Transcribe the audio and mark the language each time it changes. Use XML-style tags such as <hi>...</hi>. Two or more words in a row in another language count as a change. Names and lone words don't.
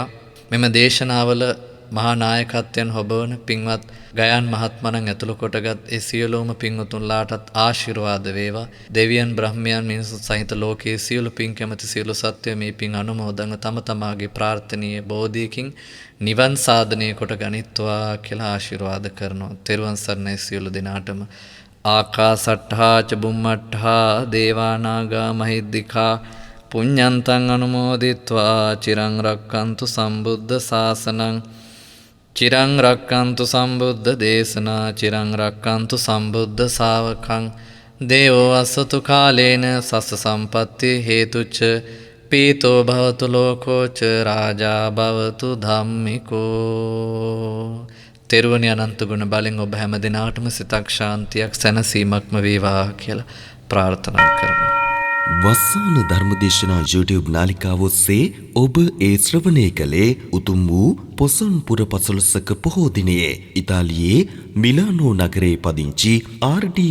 <si>මෙම දේශනාවල මහා නායකත්වයන් හොබවන පින්වත් ගයාන් මහත්මණන් ඇතුළු කොටගත් ඒ සියලුම පින්වතුන්ලාටත් ආශිර්වාද වේවා. දෙවියන් බ්‍රහ්මයන් මිනිසුන් සහිත ලෝකයේ සියලු පින් කැමති සියලු සත්වයෝ මේ පින් අනුමෝදන්ව තම තමාගේ ප්‍රාර්ථනීය බෝධියකින් නිවන් සාධනය කොට ගනිත්වා කියලා ආශිර්වාද කරනවා. තෙරුවන් සරණයි සියලු දෙනාටම.</si> <pi>ආකාසට්ඨා ච බුම්මට්ඨා දේවානාගා මහිද්దికා පුඤ්ඤන්තං අනුමෝදිත්වා චිරං රක්칸තු සම්බුද්ධ ශාසනං චිරං රක්칸තු සම්බුද්ධ දේශනා චිරං රක්칸තු සම්බුද්ධ ශාවකං දේවෝ අස්සතු කාලේන සස්ස සම්පත්ති හේතුච්ච පීතෝ භවතු ලෝකෝ ච රාජා භවතු ධම්මිකෝ.</pi> <si>තෙරුවනි අනන්ත ගුණ බලෙන් ඔබ හැම දිනාටම සිතක් ශාන්තියක් සැනසීමක්ම වේවා කියලා ප්‍රාර්ථනා කරනවා. වස්සාන ධර්මදේශනා YouTube නාලිකාව ඔස්සේ ඔබ ඒ ශ්‍රවණය කළේ උතුම් වූ පොසොන් පුර 15ක පොහෝ දිනයේ ඉතාලියේ මිලානෝ නගරයේ පදිංචි ආර්.ඩී.</si>